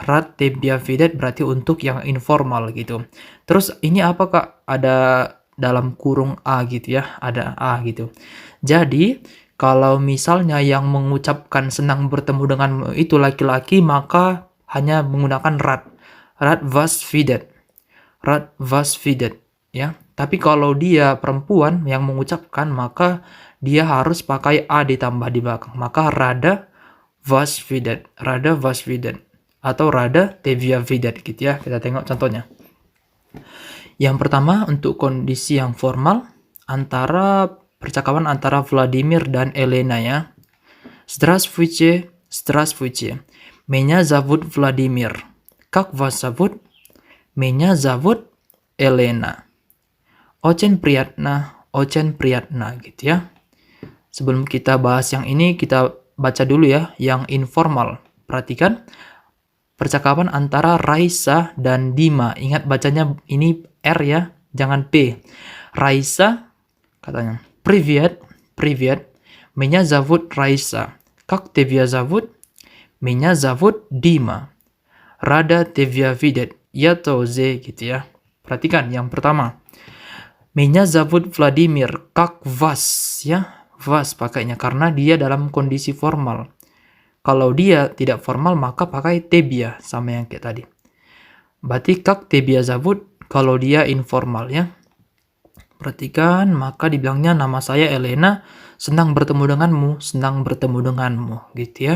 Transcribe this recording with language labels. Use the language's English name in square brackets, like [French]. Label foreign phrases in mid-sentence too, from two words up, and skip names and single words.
[Russian] Рад тебя видеть [Indonesian] berarti untuk yang informal gitu. Terus ini apa kak? Ada dalam kurung A gitu ya, ada A gitu. Jadi, kalau misalnya yang mengucapkan senang bertemu denganmu itu laki-laki, maka hanya menggunakan rad. [Russian] Рад вас видеть. Рад вас видеть. Ya. [Indonesian] Tapi kalau dia perempuan yang mengucapkan, maka dia harus pakai A ditambah di belakang. Maka [Russian] рада вас видеть. Рада вас видеть. [Indonesian] Atau [Russian] рада тебя видеть [Indonesian] gitu ya. Kita tengok contohnya. Yang pertama untuk kondisi yang formal, percakapan antara Vladimir dan Elena ya. [Russian] Здравствуйте, здравствуйте. Меня зовут Владимир. Как вас зовут? Меня зовут Elena. Очень приятно [Indonesian] gitu ya. Sebelum kita bahas yang ini, kita baca dulu ya yang informal. Perhatikan percakapan antara Raisa dan Dima. Ingat bacanya ini R ya, jangan P. Raisa katanya, [Russian] Привет, привет. Меня зовут Раиса. Как тебя зовут? Меня зовут Дима. Rada тебя видеть. Я тоже [Indonesian] gitu ya. Perhatikan yang pertama. [Russian] Меня зовут Владимир. Как вас ya? [Indonesian] Вас pakainya karena dia dalam kondisi formal. Kalau dia tidak formal maka pakai tebia sama yang kayak tadi. Berarti [Russian] как тебя зовут [Indonesian] kalau dia informal ya. Perhatikan maka dibilangnya nama saya Elena, senang bertemu denganmu gitu ya.